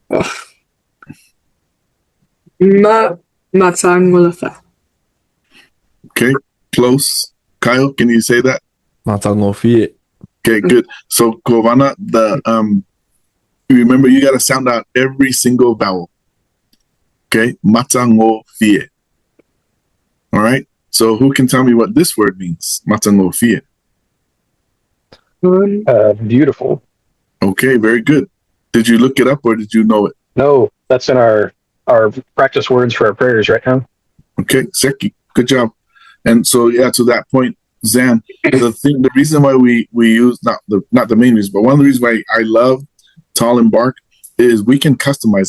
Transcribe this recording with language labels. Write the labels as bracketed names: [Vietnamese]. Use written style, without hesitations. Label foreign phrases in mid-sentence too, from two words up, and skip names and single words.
[English] Malamalama. Okay. Close. Kyle, can you say that? Matangofi. Okay, good. So Govana, remember you gotta sound out every single vowel. Okay, matango fie. All right. So who can tell me what this word means? Matango fie. Beautiful. Okay, very good. Did you look it up or did you know it? No, that's in our practice words for our prayers right now. Okay, Seki, good job. And so yeah, to that point, Zan, the reason why we use not the main reason, but one of the reasons why I love Tall Embark is we can customize it.